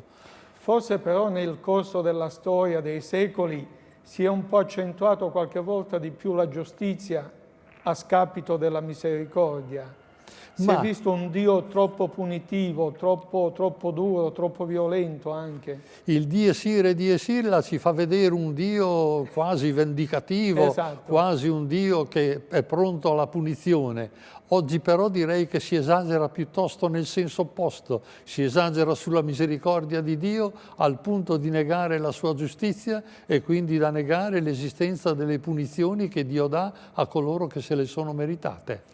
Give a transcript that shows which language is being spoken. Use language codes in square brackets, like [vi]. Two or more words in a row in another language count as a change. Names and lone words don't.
[it] Forse però nel corso della storia dei secoli si è un po' accentuato qualche volta di più la giustizia a scapito della misericordia. Si è visto un Dio troppo punitivo, troppo duro, troppo violento anche. Il [la] Dies irae dies illa [it] ci fa vedere un Dio quasi vendicativo, Esatto. quasi un Dio che è pronto alla punizione. Oggi però direi che si esagera piuttosto nel senso opposto, si esagera sulla misericordia di Dio al punto di negare la sua giustizia e quindi da negare l'esistenza delle punizioni che Dio dà a coloro che se le sono meritate.